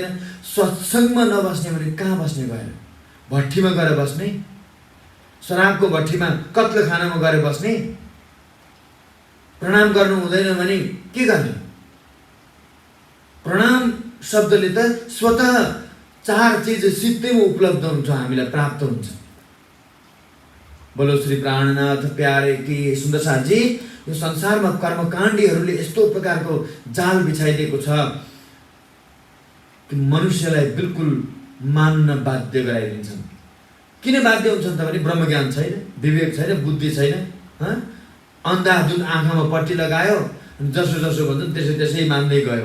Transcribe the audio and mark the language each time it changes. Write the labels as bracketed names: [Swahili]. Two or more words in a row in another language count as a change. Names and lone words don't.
[Nepali] सत्सङ्गमा नबस्ने भने कहाँ बस्ने गएर? भट्टीमा गएर बस्ने, शराबको भट्टीमा कत्लखानामा गएर बस्ने। प्रणाम गर्नु हुँदैन भने के गर्ने? प्रणाम शब्दले त स्वतः 4 चिज सित्तैमा उपलब्ध हुन्छ, हामीलाई प्राप्त हुन्छ। [Hindi] बोलो श्री प्राणनाथ प्यारे की सुन्दर साथजी, [Nepali] यो संसारमा कर्मकाण्डीहरूले यस्तो प्रकारको जाल बिछाइदिएको छ कि मनुष्यलाई बिल्कुल मान्न बाध्य गराइदिन्छन्। किन बाध्य हुन्छन् त भने ब्रह्मज्ञान छैन, विवेक छैन, बुद्धि छैन। अन्धाधुन आँखामा पट्टी लगायो, जसो जसो भन्छन् त्यसै मान्दै गयो।